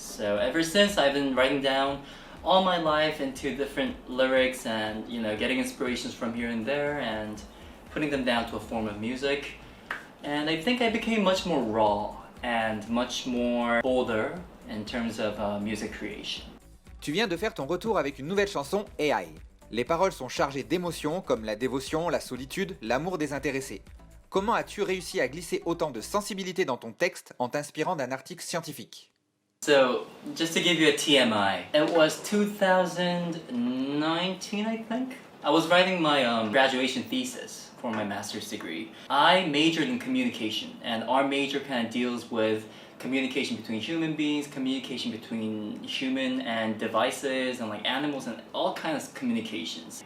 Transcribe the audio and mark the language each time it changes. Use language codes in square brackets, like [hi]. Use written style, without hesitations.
[en] So ever since, I've been writing down all my life into different lyrics and, you know, getting inspirations from here and there and putting them down to a form of music. And I think I became much more raw and much more bolder in terms of music creation. [fr] Tu viens de faire ton retour avec une nouvelle chanson, AI. Les paroles sont chargées d'émotions comme la dévotion, la solitude, l'amour désintéressé. Comment as-tu réussi à glisser autant de sensibilité dans ton texte en t'inspirant d'un article scientifique? [en] So, just to give you a TMI, it was 2019, I think. I was writing my graduation thesis for my master's degree. I majored in communication, and our major kind of deals with communication between human beings, communication between human and devices and like animals and all kinds of communications.